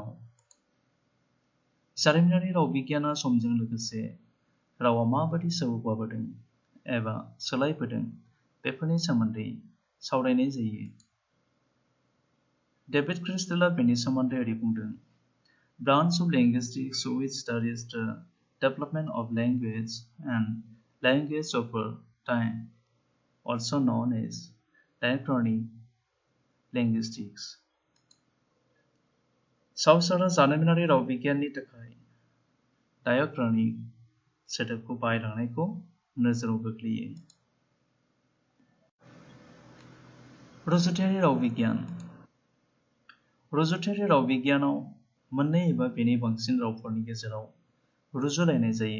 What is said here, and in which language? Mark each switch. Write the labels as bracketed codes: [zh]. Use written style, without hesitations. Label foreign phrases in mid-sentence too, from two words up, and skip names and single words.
[brx] जारिमिनारि राव बिगियाना समजों लोगोसे रावा माबादि जौगाबोदों एबा सोलायबोदों बेफोरनि सोमोन्दै सावरायनाय जायो। डेभिड क्रिस्टेलआ बेनि सोमोन्दै ओरै बुंदों: [en] ब्रान्च of linguistics which studies the development of language and language over time, also known as diachronic linguistics. [brx] साउसारआ जारिमिनारि राव बिगियाननि थाखाय डायक्रनिक सोदोबखौ बाहायलांनायखौ नोजोराव गोग्लैयो। रुजुथायारि राव बिगियान। रुजुथायारि राव बिगियानाव मोननै एबा बेनि बांसिन रावफोरनि गेजेराव रुजुलायनाय जायो।